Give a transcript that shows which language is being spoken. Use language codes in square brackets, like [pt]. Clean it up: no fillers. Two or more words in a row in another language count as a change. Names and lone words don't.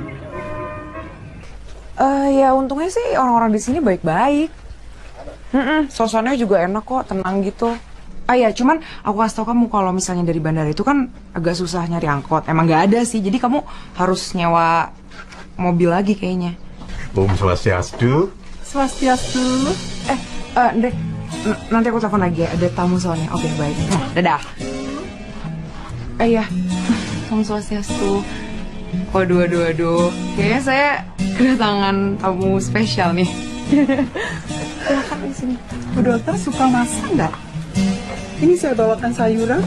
[id] Ya untungnya sih orang-orang di sini baik-baik. Suasananya juga enak kok, tenang gitu. Ya cuman aku kasih tau kamu kalau misalnya dari bandara itu kan agak susah nyari angkot. Emang nggak ada sih, jadi kamu harus nyewa mobil lagi kayaknya. [ban] Om Swastiastu. [id] Swastiastu. Ndre, nanti aku telepon lagi ya, ada tamu soalnya. Oke, baik. Dadah. Iya, [ban] Om Swastiastu. [id] Waduh. Kayaknya saya kedatangan tamu spesial nih. Silakan di sini. Bu Dokter suka masak nggak? Ini saya bawakan sayuran.